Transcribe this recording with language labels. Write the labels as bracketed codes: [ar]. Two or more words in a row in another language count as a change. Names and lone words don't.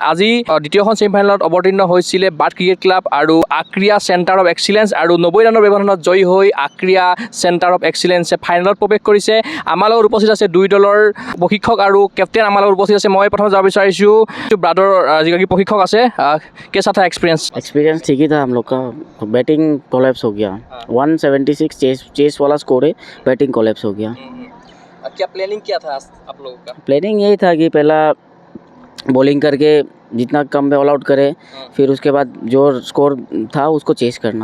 [as] আজি দ্বিতীয়খন ছেমিফাইনেলত অৱতীৰ্ণ হৈছিলে বাট ক্ৰিকেট ক্লাব আৰু আক্ৰিয়া চেণ্টাৰ অফ এক্সিলেঞ্চ আৰু 90 ৰানৰ ব্যৱধানত জয়ী হৈ আক্ৰিয়া চেণ্টাৰ অফ এক্সিলেঞ্চে ফাইনেলত প্ৰৱেশ কৰিছে। আমাৰ লগত উপস্থিত আছে দুই দলৰ প্ৰশিক্ষক আৰু কেপ্টেইন আমাৰ লগত উপস্থিত আছে। মই প্ৰথমে যাব বিচাৰিছোঁ ব্ৰাডৰ যিগৰাকী প্ৰশিক্ষক আছে কেঁচা था [hi] एक्सपीरियंस ठीक ही था हम लोग का। [en] batting collapse [hi] हो गया 176 चेस वाला स्कोर है, [en] batting collapse [hi] हो गया। क्या प्लानिंग क्या था आप लोगों का? प्लानिंग यही था कि पहला बॉलिंग करके जितना कम में [en] all out [hi] करे, फिर उसके बाद जो स्कोर था उसको चेस करना।